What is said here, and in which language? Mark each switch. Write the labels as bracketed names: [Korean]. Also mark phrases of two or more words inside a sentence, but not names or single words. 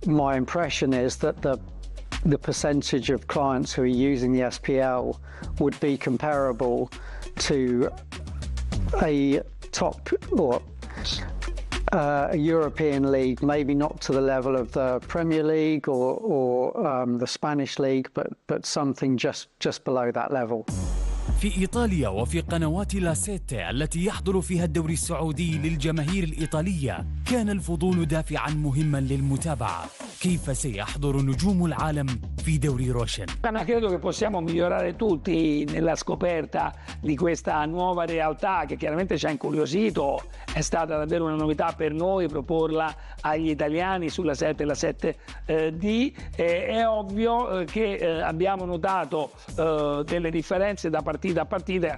[English] My impression is that the percentage of clients who are using the SPL would be comparable to a top or a European league, maybe not to the level of the Premier League or the Spanish league, but something just below that level. [Arabic] في إيطاليا وفي قنوات لاسيتي التي يحضر فيها الدوري السعودي للجماهير الإيطالية كان الفضول دافعا مهما للمتابعة. كيف سيحضر نجوم العالم في دوري روشن؟ [Italian] Ma credo che possiamo migliorare tutti nella scoperta di questa nuova realtà che chiaramente ci ha incuriosito. È stata davvero una novità per noi proporla agli italiani sulla 7 e la 7D. È ovvio che abbiamo notato delle differenze da partita a partita.